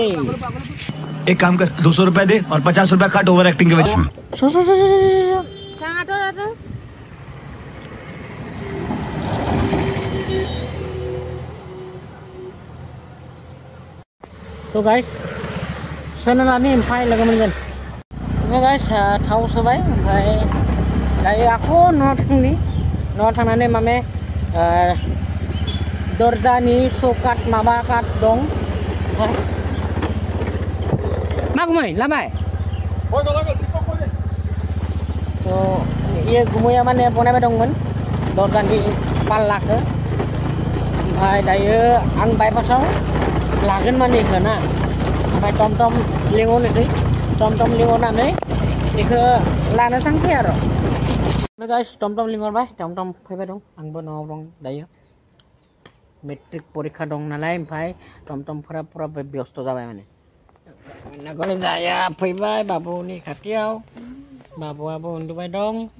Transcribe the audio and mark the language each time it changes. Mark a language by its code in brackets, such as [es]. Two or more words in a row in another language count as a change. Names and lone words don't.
[hi] एक काम कर 200 रुपए दे और 50 रुपए काट [en] over acting [hi] के वजह [brx] तो गाइस सोनालानि ओमफ्राय लोगो मोनगोन गाइस थाव सोबाय ओमफ्राय दायो आख' न'आव थांनानै माने दरजानि सकाट माबा काट दं मा गुमै लाबाय तो ये गुमैया माने बनायबाय दंमोन दरजानि पाल्लाखौ ओमफ्राय दायो आं बायपासाव लागोन माने इखो ना ओमफ्राय टमटम लिंहरनोसै टमटम लिंहरनानै बेखौ लानो थांसै आरो गाइस टमटम लिंहरबाय टमटम फैबाय दं आंबो न'आव दं दायो मेट्रिक परीक्षा दं नालाय ओमफ्राय टमटमफोरा पुरा बेस्थ' जाबाय माने नगले जाया फैबाय बाबुनि खाथियाव बाबुआबो उन्दुबाय दं